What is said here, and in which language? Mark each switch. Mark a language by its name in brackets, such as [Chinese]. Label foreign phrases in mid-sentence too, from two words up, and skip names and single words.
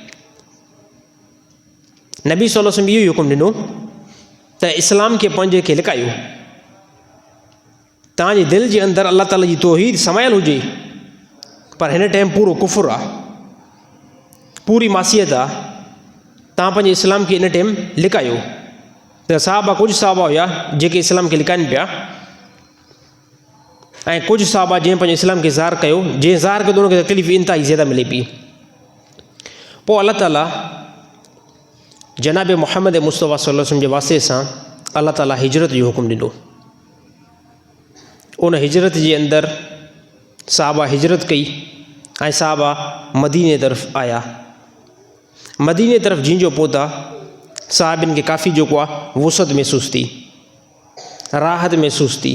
[Sindhi] नबी [Arabic] صلى الله عليه وسلم [Sindhi] इहो ई हुकुम ॾिनो त इस्लाम खे पंहिंजे खे लिकायो, तव्हांजे दिलि जे अंदरि अल्लाह ताला जी तौहीद समायल हुजे, पर हिन टाइम पूरो कुफ़ुर आहे, पूरी मासियत आहे, तव्हां पंहिंजे इस्लाम खे इन टाइम लिकायो। त साहबा कुझु साहबा हुया जेके इस्लाम खे लिकाइनि पिया, ऐं कुझु साहबा जंहिं पंहिंजे इस्लाम खे ज़ाहिर कयो, जंहिं ज़ाहिर कयो त उनखे तकलीफ़ इंतिहाई ज़्यादा मिले पई। पोइ अलाह ताला जनाब मुहम्मद मुस्तफ़ा [Arabic] صلى الله عليه وسلم [Sindhi] जे वास्ते सां अलाह ताला हिजरत जो हुकुम ॾिनो। उन हिजरत जे अंदरि साहबा हिजरत कई ऐं साहबा मदीने तरफ़ आया। मदीने तरफ़ जिंजो पहुता, साहबिन खे काफ़ी जेको आहे वुसत महसूस थी, राहत महसूस थी।